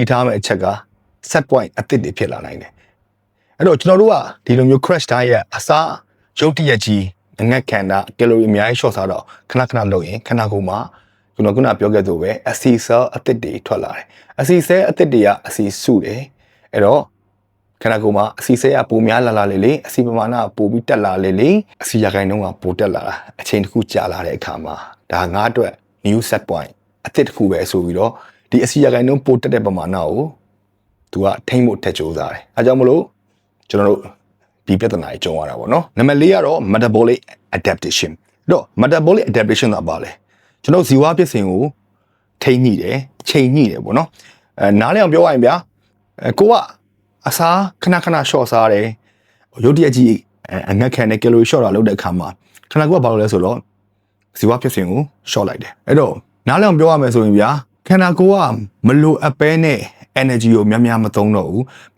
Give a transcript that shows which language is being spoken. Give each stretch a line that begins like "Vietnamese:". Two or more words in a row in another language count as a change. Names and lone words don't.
Burmese: ထားမယ့်အချက်က
English: set point
Burmese: အသစ်တွေဖြစ်လာနိုင်တယ်အဲ့တော့ကျွန်တော်တို့ကဒီလိုမျိုး
English: crash diet
Burmese: ရဲ့အစားရုပ်တရက်ကြီးအငတ်ခန္ဓာ calorie အများကြီး short စားတော့ခဏခဏလုပ်ရင်ခန္ဓာကိုယ်မှာကျွန်တော်ခုနပြောခဲ့သလိုပဲအစီ cell အသစ်တွေထွက်လာတယ်အစီ cell အသစ်တွေကအစီစုတယ်အဲ့တော့ခန္ဓာကိုယ်မှာအစီဆဲကပိုများလာလေလေအစီပမာဏပိုပြီးတက်လာလေလေအစီရခိုင်နှုန်းကပိုတက်လာတာအချိန်တစ်ခုကြာ လာတဲ့အခါမှာဒါငါအတွက်
English: new set point
Burmese: အသစ်တစ်ခုပဲဆိုပြီးတော့ဒီအစီရခိုင်နှုန်းပိုတက်တဲ့ပမာဏကိုသူကထိမ့်ဖို့ထက်ကြိုးစားတယ်အဲကြောင့်မလို့ကျွန်တော်တို့ဒီပြဿနာကြီးကြုံရတာပေါ့နော်နံပါတ်4ကတော့
English: metabolic adaptation
Burmese: တော့
English: metabolic adaptation
Burmese: ကဘာလဲကျွန်တော်ဇီဝဖြစ်စဉ်ကိုထိန်းညှိတယ်ချိန်ညှိတယ်ပေါ့နော်နားလည်အောင်ပြောရရင်ဗျာကိုကအစား ခဏခဏ short စားတယ်ရုပ်တရက်ကြီးအငတ်ခံတဲ့
English: calorie short
Burmese: တာလုပ်တဲ့အခါမှာခန္ဓာကိုယ်ကဘာလို့လဲဆိုတော့ဇီဝဖြစ်စဉ်ကို short လိုက်တယ်အဲ့တော့နားလည်အောင်ပြောရမယ်ဆိုရင်ဗျာခန္ဓာကိုယ်ကမလိုအပ်ပဲနဲ့ energy ကိုများများမသုံးတော့ဘူးပြီး